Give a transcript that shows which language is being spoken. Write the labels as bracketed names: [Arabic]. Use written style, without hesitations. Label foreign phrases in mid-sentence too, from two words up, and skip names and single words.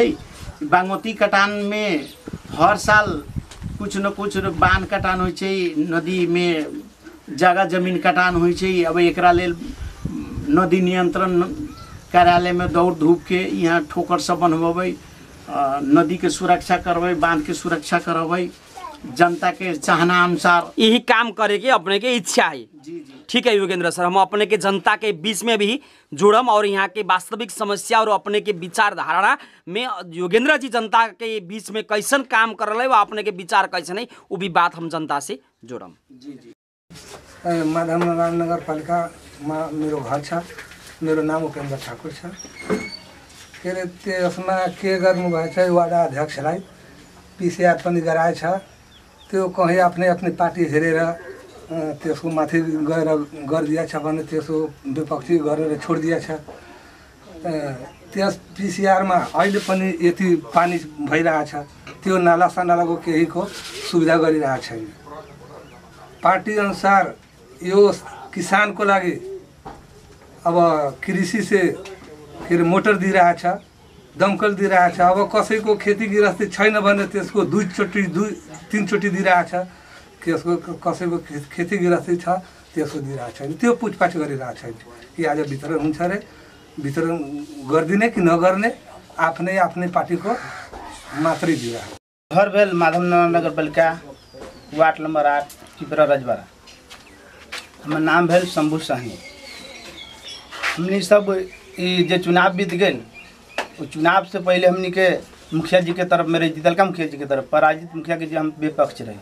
[Maithili] बागमती कटान में हर साल कुछ न कुछ बांध कटान होइ छै, नदी में जगह जमीन कटान होइ छै। अब एकरा लेल नदी नियंत्रण कार्यालय में दौड़ धूप के यहाँ ठोकर सब बनवेबै, नदी के सुरक्षा करबै, बांध के सुरक्षा करबै। जनता के चाहना अनुसार यही काम करे के अपने के इच्छा है। जी। ठीक है योगेंद्र सर, हम अपने के जनता के बीच में भी जुड़म और यहाँ के वास्तविक समस्या और अपने के विचारधारा में योगेंद्र जी जनता के बीच में कैसन काम कर रहे व अपने के विचार कैसन है वो भी बात हम जनता से जोड़म। जी। [Nepali] माधवनगर नगर पालिका में मेरो घर छ। मेरो नाम उपेन्द्र ठाकुर छ। के अरे त्यसमा के गर्नु भएछ, वार्ड अध्यक्षलाई पिसिआर पनि गराएछ। त्यो कहीँ आफ्नै पार्टी हेरेर त्यसको माथि गएर गरिदिएछ भने त्यसको विपक्षी गरेर छोडिदिएछ। त्यस पिसिआरमा अहिले पनि यति पानी भइरहेछ, त्यो नाला सानालाको केहीको सुविधा गरिरहेको छैन। पार्टी अनुसार यो किसानको लागि अब कृषि से के अरे मोटर दिइरहेछ, दमकल दिइरहेछ। अब कसैको खेती गृहस्थी छैन भने त्यसको 2-3 चोटि दिइरहेछ। त्यसको कसैको खेती गृहस्थी छ त्यसको दिइरहेको छैन, त्यो पुछपाछ गरिरहेको छैन कि आज वितरण हुन्छ अरे। वितरण गरिदिने कि नगर्ने आफ्नै पार्टीको मात्रै दिइरहेको। [Maithili] घर भेल माधवनगर नगरपालिका वार्ड नंबर 8 पिपरा रजवाड़ा। हमार नाम भेल शंभू साही। [Bhojpuri] हमनी सब जे चुनाव बीत गए, वो चुनाव से पहले हमनी के मुखिया जी के तरफ, मेरे जीतलका मुखिया जी के तरफ, पराजित मुखिया के जी हम विपक्ष रहे।